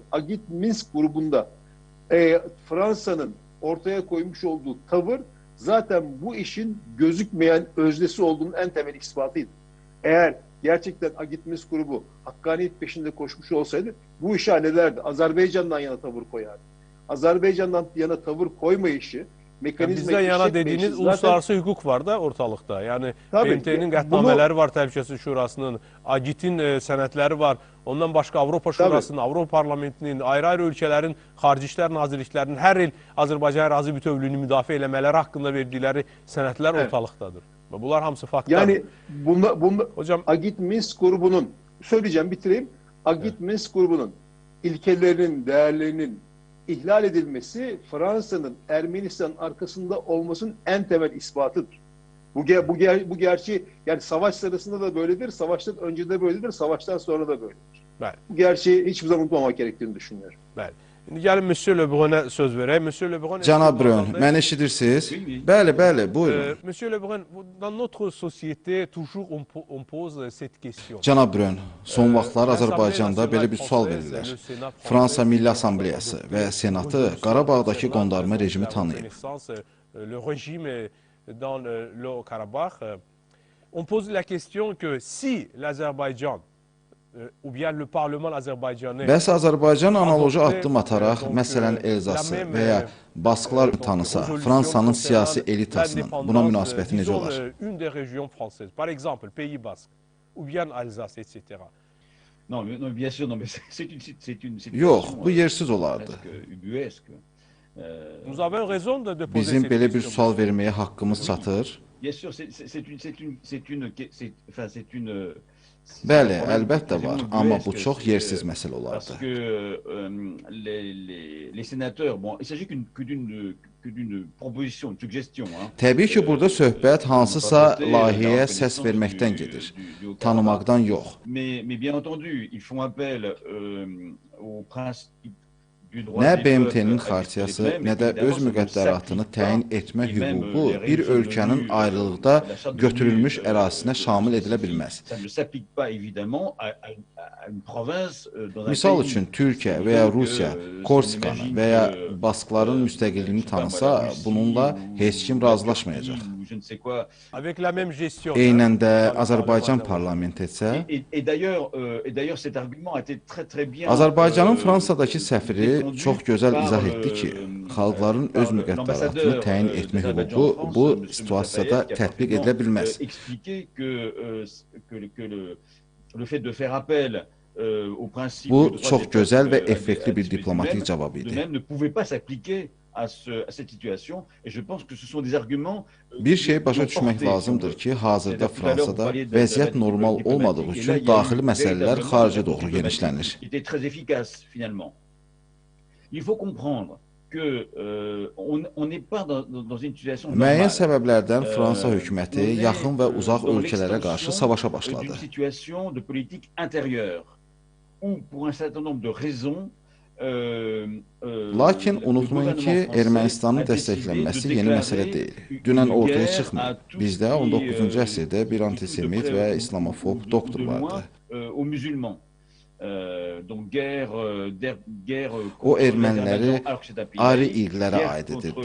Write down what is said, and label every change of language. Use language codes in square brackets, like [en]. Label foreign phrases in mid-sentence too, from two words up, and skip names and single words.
[tr] Agit Minsk grubunda Fransa'nın ortaya koymuş olduğu tavır zaten bu işin gözükmeyen öznesi olduğunun en temel ispatıydı. Eğer gerçekten Agitmis grubu hakkaniyet peşinde koşmuş olsaydı bu işi hallederdi. Azerbaycan'dan yana tavır koyardı. Azerbaycan'dan yana tavır koymayışı, mekanizma Bizden yana dediğiniz işletmeyişi uluslararası hukuk var da ortalıkta. Yani Tabii, BMT'nin bunu- [az] qətnamələri var Təhlükəsizlik Şurasının, AGİT-in sənədləri var. Ondan başqa Avropa Şurasının, Avropa Parlamentinin, ayrı-ayrı ölkələrin Xarici İşlər Nazirliklərinin hər il Azərbaycan ərazi bütövlüyünü müdafiə eləmələri haqqında verdikləri sənədlər [tr] Evet. [az] ortalıqdadır. Və bunlar hamısı faktlar. [tr] Yani Hocam Agit-Minsk grubunun, söyleyeceğim bitireyim, Agit-Minsk grubunun ilkelerinin, değerlerinin ihlal edilmesi Fransa'nın Ermenistan'ın arkasında olmasının en temel ispatıdır. Bu gerçeği yani savaş sırasında da böyledir, savaştan önce de böyledir, savaştan sonra da böyledir. [az] bəli. [tr] Bu gerçeği hiçbir zaman unutmamak gerektiğini düşünüyorum. [az] Bəli. İndi gəlin Monsieur Le Brun-a söz verək. Monsieur Le Brun Cənab Brun, məni eşidirsiniz? Bəli, bəli, buyurun. [fr] Monsieur Le Brun, dans notre société toujours on pose cette question. [az] Cənab Brun, son vaxtlar Azərbaycanda belə bir sual verirlər. Fransa Milli Assambleyası və Senatı Qarabağdakı qondarma rejimi tanıyıb. [fr] Le régime dans le Karabakh, on pose la question que si l'Azerbaïdjan ou bien le Parlement azerbaycanais [az] Bəs Azərbaycan analoji addım ataraq, məsələn Elzası və ya Basklar tanısa, Fransanın siyasi elitasının buna münasibəti necə olar? [fr] Une des régions françaises, par exemple Pays Basque ou bien Alsace, etc. Non, non, bien sûr, non, mais c'est une [az] Yox, [fr] situation, [az] bu yersiz olardı. [fr] presque ubuesque. Nous avons raison de poser [az] Bizim [fr] cette [az] belə bir [fr] question. [az] sual verməyə haqqımız çatır. [fr] Bien sûr, c'est une [az] Bəli, əlbəttə var, amma bu çox yersiz məsələ [fr] Parce [az] olardı. [fr] que les sénateurs, bon, il s'agit que d'une proposition, une suggestion. Hein. [az] Təbii ki, burada söhbət hansısa layihəyə səs verməkdən gedir, tanımaqdan yox. [fr] Mais bien entendu, ils font appel au principe du droit [az] Nə [fr] des peuples [az] BMT-nin [fr] à [az] xartiyası, [fr] s'exprimer, [az] nə də [fr] mais [az] öz [fr] évidemment, ça ne [az] müqəddəratını [fr] s'applique [az] təyin [fr] pas, [az] etmə [fr] et même [az] hüququ [fr] les [az] bir [fr] résolutions [az] ölkənin [fr] de [az] ayrılıqda [fr] la Charte de [az] götürülmüş [fr] l'ONU, [az] ərazisinə şamil edilə bilməz. [fr] Ça ne s'applique pas évidemment à une province dans un [az] Misal [fr] pays. [az] üçün Türkiyə və ya Rusiya Korsikanı və ya Baskların müstəqilliyini tanısa, bununla heç kim razılaşmayacaq. [fr] Avec la même gestion. [az] Eynən də Azərbaycan parlamenti etsə, [fr] Et d'ailleurs, cet argument a été très bien. [az] Azərbaycanın Fransadakı səfiri çox gözəl izah etdi ki, xalqların öz müqəddəratını təyin etmə hüququ bu situasiyada tətbiq edilə bilməz. [fr] Expliquer que le fait de faire appel au principe [az] Bu [fr] du droit [az] çox [fr] des peuples [az] gözəl və [fr] à [az] effektli bir [fr] s'exprimer [az] diplomatik [fr] de [az] cavab idi. [fr] même ne pouvait pas s'appliquer à cette situation et je pense que ce sont des arguments [az] Bir şey başa düşmək lazımdır ki, hazırda Fransada vəziyyət normal olmadığı üçün daxili məsələlər xaricə doğru genişlənir. [fr] était très efficace finalement. Il faut comprendre que on n'est pas dans une situation [az] Müəyyən [fr] normale. [az] səbəblərdən Fransa hökuməti yaxın və uzaq ölkələrə qarşı savaşa başladı. [fr] D'une situation de politique intérieure où pour un certain nombre de raisons [az] Lakin unutmayın ki, Ermənistanın dəstəklənməsi yeni məsələ deyil. Dünən ortaya çıxmayıb. Bizdə 19-cu əsrdə bir antisemit və islamofob doktor vardı. O erməniləri ayrı illərə aid edirdi.